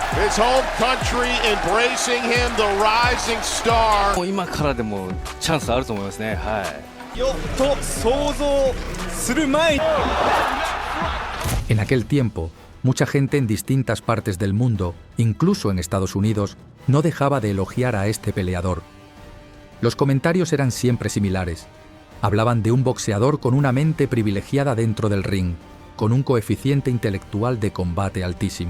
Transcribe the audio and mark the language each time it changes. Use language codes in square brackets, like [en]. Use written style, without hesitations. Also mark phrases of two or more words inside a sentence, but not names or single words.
[en] his home country embracing him, the rising star. [ja] 今からでもチャンスあると思いますね。はい。よっと想像する前に。 [es] En aquel tiempo, mucha gente en distintas partes del mundo, incluso en Estados Unidos, no dejaba de elogiar a este peleador. Los comentarios eran siempre similares. Hablaban de un boxeador con una mente privilegiada dentro del ring, con un coeficiente intelectual de combate altísimo.